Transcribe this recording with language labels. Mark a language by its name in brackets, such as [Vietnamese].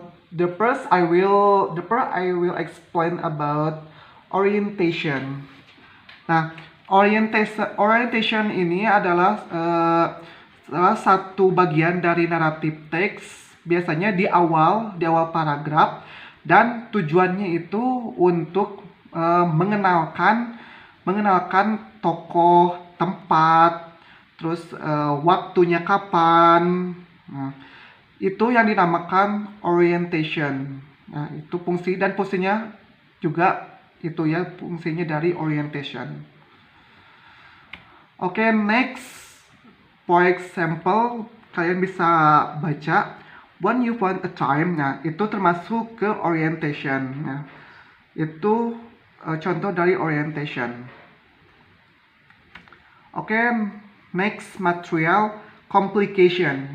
[English] the first I will explain about orientation. [Indonesian] Nah, orientation ini adalah salah satu bagian dari naratif teks, biasanya di awal paragraf, dan tujuannya itu untuk mengenalkan tokoh, tempat, terus waktunya kapan. Nah, itu yang dinamakan orientation. Nah, itu fungsinya juga itu ya, fungsinya dari orientation. Oke, next. [English] For example, [Indonesian] kalian bisa baca [English] when you want a time. [Indonesian] Nah, itu termasuk ke orientation. Nah, itu contoh dari orientation. [English] Oke, next material complication.